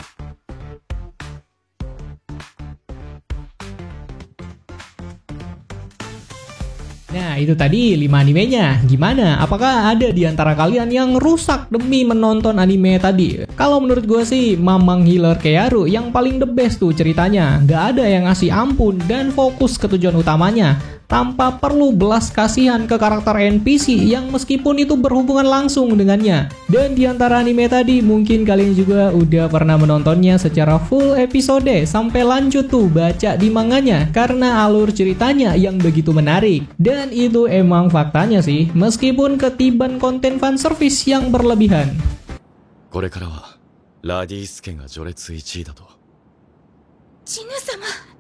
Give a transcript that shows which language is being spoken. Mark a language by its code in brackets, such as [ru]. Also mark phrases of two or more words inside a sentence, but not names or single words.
[id] Nah, itu tadi 5 animenya. Gimana? Apakah ada di antara kalian yang rusak demi menonton anime tadi? Kalau menurut gue sih, Mamang Healer Kearu yang paling [en] the best [id] tuh ceritanya. Gak ada yang ngasih ampun dan fokus ke tujuan utamanya, tanpa perlu belas kasihan ke karakter NPC yang meskipun itu berhubungan langsung dengannya. Dan di antara anime tadi, mungkin kalian juga udah pernah menontonnya secara [en] full episode [id] sampai lanjut tuh baca di manganya karena alur ceritanya yang begitu menarik. Dan itu emang faktanya sih, meskipun ketiban konten fanservice yang berlebihan. [ja] これからはラディスケが序列1位だと。ジヌ様。